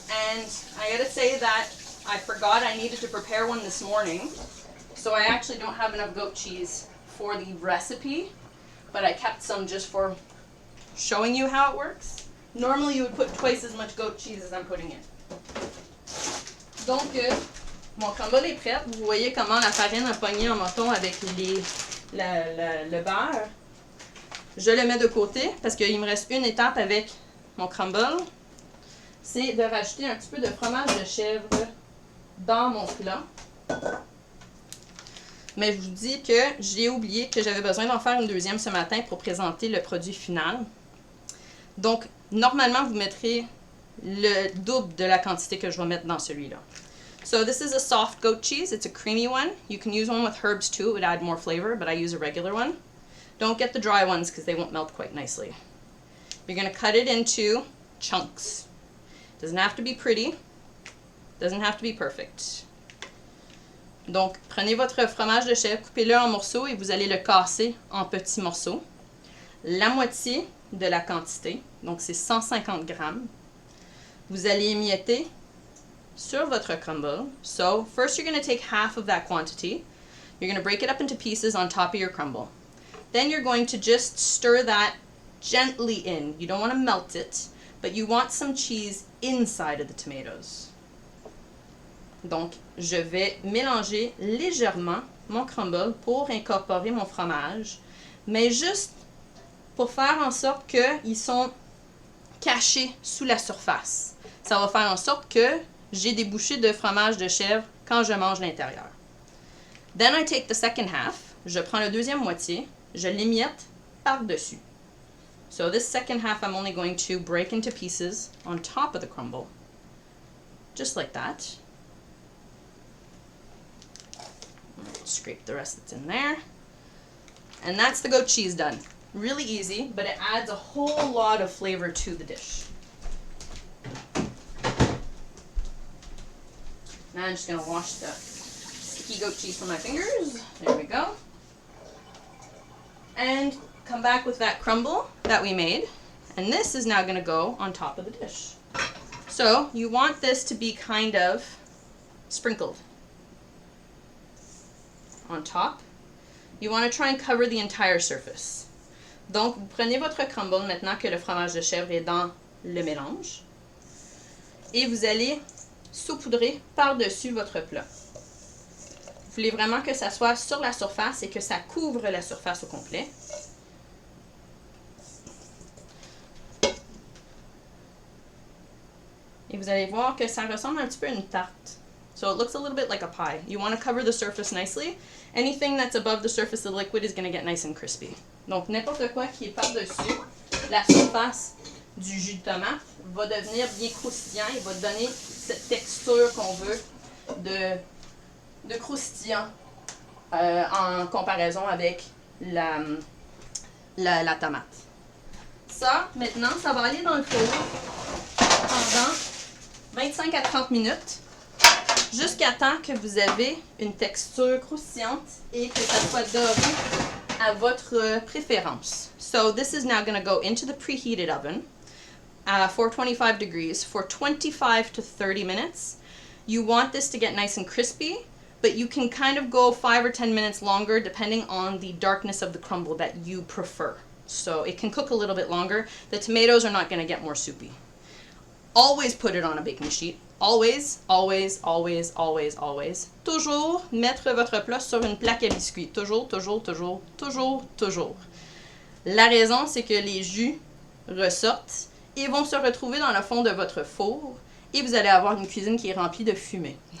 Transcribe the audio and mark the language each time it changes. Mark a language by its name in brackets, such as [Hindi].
[English] And I gotta say that I forgot I needed to prepare one this morning. So I actually don't have enough goat cheese for the recipe, but I kept some just for showing you how it works. Normally you would put twice as much goat cheese as I'm putting in. [French] Donc, mon crumble est prêt. Vous voyez comment la farine a pogné en menton avec le beurre. Je le mets de côté parce qu'il me reste une étape avec mon crumble. C'est de rajouter un petit peu de fromage de chèvre dans mon plat. Mais je vous dis que j'ai oublié que j'avais besoin d'en faire une deuxième ce matin pour présenter le produit final. Donc, normalement, vous mettrez le double de la quantité que je vais mettre dans celui-là. [English] So this is a soft goat cheese. It's a creamy one. You can use one with herbs too. It would add more flavor, but I use a regular one. Don't get the dry ones because they won't melt quite nicely. You're going to cut it into chunks. Doesn't have to be pretty. Doesn't have to be perfect. [French] Donc, prenez votre fromage de chèvre, coupez-le en morceaux et vous allez le casser en petits morceaux. La moitié de la quantité, donc c'est 150 grammes. Vous allez émietter sur votre crumble. [English] So, first you're going to take half of that quantity. You're going to break it up into pieces on top of your crumble. Then you're going to just stir that gently in. You don't want to melt it, but you want some cheese inside of the tomatoes. [French] Donc, je vais mélanger légèrement mon crumble pour incorporer mon fromage, mais juste pour faire en sorte qu'ils sont cachés sous la surface. Ça va faire en sorte que j'ai des bouchées de fromage de chèvre quand je mange l'intérieur. [English] Then I take the second half. [French] Je prends la deuxième moitié, je l'émiette par-dessus. [English] So this second half I'm only going to break into pieces on top of the crumble, just like that. Scrape the rest that's in there. And that's the goat cheese done. Really easy, but it adds a whole lot of flavor to the dish. Now I'm just going to wash the sticky goat cheese from my fingers. There we go. And come back with that crumble that we made. And this is now going to go on top of the dish. So you want this to be kind of sprinkled on top. You want to try and cover the entire surface. [French] Donc, vous prenez votre crumble maintenant que le fromage de chèvre est dans le mélange. Et vous allez saupoudrer par-dessus votre plat. Vous voulez vraiment que ça soit sur la surface et que ça couvre la surface au complet. Et vous allez voir que ça ressemble un petit peu à une tarte. [English] So it looks a little bit like a pie. You want to cover the surface nicely. Anything that's above the surface of the liquid is going to get nice and crispy. [French] Donc n'importe quoi qui est par-dessus la surface du jus de tomate va devenir bien croustillant et va donner cette texture qu'on veut de croustillant en comparaison avec la tomate. Ça, maintenant, ça va aller dans le four pendant 25 à 30 minutes. Jusqu'à temps que vous avez une texture croustillante et que ça soit doré à votre préférence. [English] So this is now going to go into the preheated oven at 425 degrees for 25 to 30 minutes. You want this to get nice and crispy, but you can kind of go 5 or 10 minutes longer depending on the darkness of the crumble that you prefer. So it can cook a little bit longer. The tomatoes are not going to get more soupy. Always put it on a baking sheet. Always, always, always, always, always. [French] Toujours mettre votre plat sur une plaque à biscuits. Toujours, toujours, toujours, toujours, toujours. La raison, c'est que les jus ressortent et vont se retrouver dans le fond de votre four et vous allez avoir une cuisine qui est remplie de fumée.